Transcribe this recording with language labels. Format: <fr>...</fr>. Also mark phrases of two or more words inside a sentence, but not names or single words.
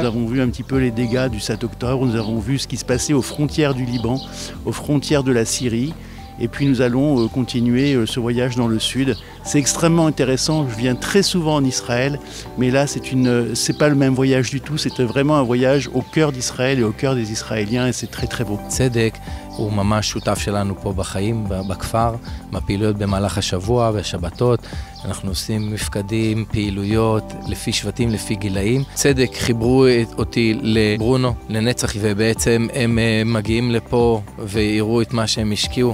<fr>Nous avons vu un petit peu les dégâts du 7 octobre. Nous avons vu ce qui se passait aux frontières du Liban, aux frontières de la Syrie. Et puis nous allons continuer ce voyage dans le sud. C'est extrêmement intéressant, je viens très souvent en Israël, mais là c'est pas le même voyage du tout, c'est vraiment un voyage au cœur d'Israël et au cœur des Israéliens et c'est très très beau.</fr> <he>צדק הוא ממש שותף שלנו פה בחיים, בכפר, בפעילויות במהלך השבוע והשבתות. אנחנו עושים מפקדים, פעילויות, לפי שבטים, לפי גילאים. צדק חיברו אותי לברונו, לנצח, ובעצם הם מגיעים לפה ויראו את מה שהם השקיעו.</he>